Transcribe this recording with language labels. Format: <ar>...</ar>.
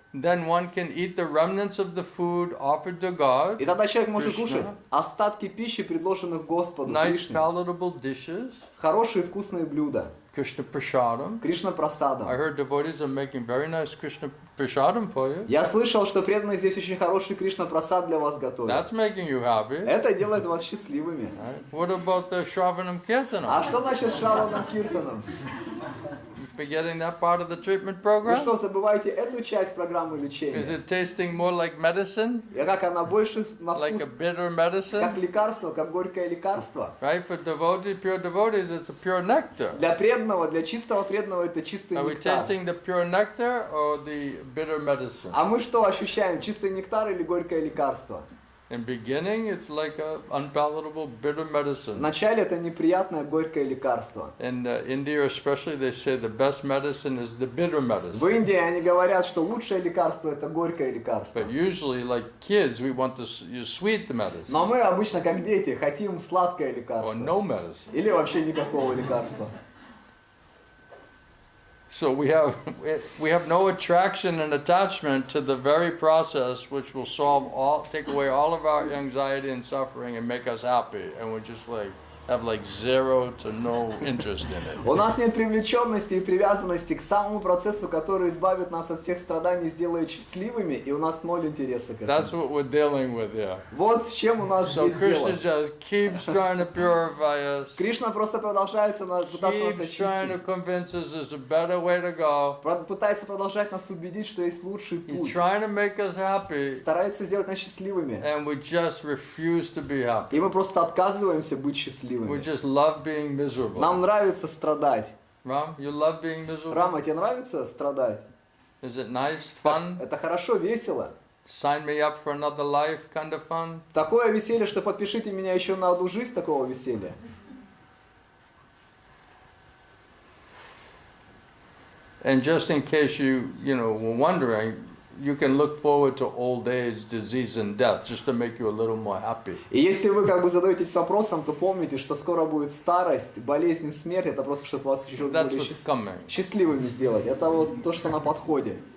<en>Then one can eat the remnants of the food offered to God,</en> <ru>И тогда человек может</ru> <en>Krishna.</en> <ru>кушать остатки пищи, предложенных Господу,</ru> <en>nice</en> <ru>Кришне.</ru> <en>palatable dishes,</en> <ru>Хорошие вкусные блюда.</ru> <en>Krishna Prasadam.</en> <ru>Кришна</ru> <en>I</en> <ru>прасадам.</ru> <en>heard devotees are making very nice Krishna Prasadam for you.</en> <ru>Я слышал, что преданные здесь очень хороший Кришна прасад для вас готовят.</ru> <en>That's making you happy.</en> <ru>Это делает вас счастливыми.</ru> <en>Right? What about the Shravanam</en> <ru>А</ru> <en>Kirtanam?</en> <ru>что значит Шраваном Киртаном?</ru> <en>Forgetting that part of the treatment</en> <ru>Вы</ru> <en>program?</en> <ru>что, забываете эту часть программы</ru> <en>Is</en> <ru>лечения?</ru> <en>it tasting more like medicine?</en> <ru>И как она больше на</ru> <en>Like a</en> <ru>вкус,</ru> <en>bitter</en> <ru>как</ru> <en>medicine?</en> <ru>лекарство, как горькое лекарство?</ru> <en>Right? For pure devotees, it's a pure nectar.</en> <ru>Для преданного, для чистого преданного это чистый</ru> <en>Are we</en> <ru>нектар.</ru> <en>tasting the pure nectar or the bitter medicine?</en> <ru>А мы что ощущаем? Чистый нектар или горькое лекарство?</ru> <en>In beginning, it's like a unpalatable bitter medicine.</en> <ru>Вначале это неприятное горькое лекарство.</ru> <en>In India especially, they say the best medicine is the bitter</en> <ru>В</ru> <en>medicine.</en> <ru>Индии они говорят, что лучшее лекарство это горькое лекарство.</ru> <en>But usually, like kids, we want the sweet medicine</en> <ru>Но мы обычно, как дети, хотим сладкое</ru> <en>or</en> <ru>лекарство.</ru> <en>no medicine.</en> <ru>Или вообще никакого лекарства.</ru> <en>So we have no attraction and attachment to the very process which will take away all of our anxiety and suffering and make us happy, and we're just like have like zero to no interest in it.</en> <ru>У нас нет привлеченности и привязанности к самому процессу, который избавит нас от всех страданий, сделает счастливыми, и у нас ноль интереса к</ru> <en>That's</en> <ru>этому.</ru> <en>what we're dealing with here.</en> <ru>Вот с чем у нас</ru> <en>So</en> <ru>здесь</ru> <en>Krishna</en> <ru>дело.</ru> <en>just keeps trying to purify us,</en> <ru>Кришна просто продолжает пытаться нас</ru> <en>keeps trying to</en> <ru>очистить.</ru> <en>convince us there's a better way to go.</en> <ru>Пытается продолжать нас убедить, что есть лучший</ru> <en>He's</en> <ru>путь.</ru> <en>trying to make us happy,</en> <ru>Старается сделать нас счастливыми.</ru> <en>and we just refuse to be happy.</en> <ru>И мы просто отказываемся быть</ru> <en>We</en> <ru>счастливыми.</ru> <en>just love being miserable.</en> <ru>Нам нравится страдать.</ru> <en>Ram, you love being miserable?</en> <ru>Рама, тебе нравится страдать?</ru> <en>Is it nice, fun?</en> <ru>Это хорошо, весело.</ru> <en>Sign me up for another life kind of fun?</en> <ru>Такое веселье, что подпишите меня еще на одну жизнь такого веселья.</ru> <en>And just in case you were wondering, you can look forward to old age, disease, and death, just to make you a little more happy.</en> <ru>И если вы задаетесь вопросом, то помните, что скоро будет старость, болезнь и смерть. Это просто, чтобы вас еще</ru> <en>That's</en> <ru>более</ru> <en>what's coming.</en> <ru>счастливыми сделать. Это вот то, что на подходе.</ru>